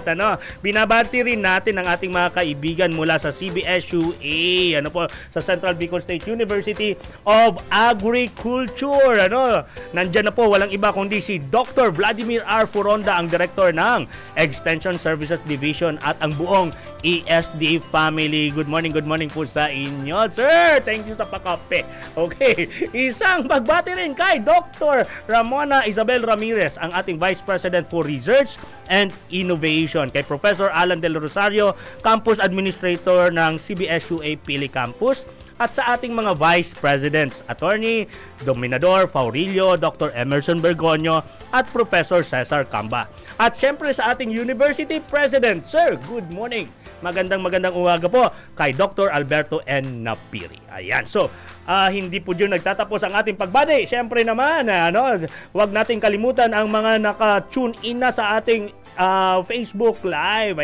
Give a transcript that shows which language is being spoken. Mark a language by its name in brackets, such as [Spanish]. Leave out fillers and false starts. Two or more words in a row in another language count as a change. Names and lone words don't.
[Filipino] Binabati rin natin ang ating mga kaibigan mula sa CBSUA, sa Central Bicol State University of Agriculture. Nandiyan na po, walang iba kundi si Dr. Vladimir R. Furonda, ang Director ng Extension Services Division at ang buong ESD family. [English] Good morning [Filipino] po sa inyo, sir. [English] Thank you [Filipino] sa pakape. Okay, isang pagbati rin kay Dr. Ramona Isabel Ramirez, ang ating [English] Vice President for Research and Innovation, [Filipino] kay Professor Alan Del Rosario, [English] Campus Administrator [Filipino] ng CBSUA Pili Campus, at sa ating mga [English] Vice Presidents, [Filipino] Attorney Dominador Faurilio, Dr. Emerson Bergonio, at Professor Cesar Camba. At syempre sa ating University President, Sir, [English] good morning. [Filipino] Magandang umaga po kay Dr. Alberto N. Napiri. Ayan, so hindi po dyan nagtatapos ang ating pagbati. Syempre naman, huwag nating kalimutan ang mga naka-tune in na sa ating Facebook Live.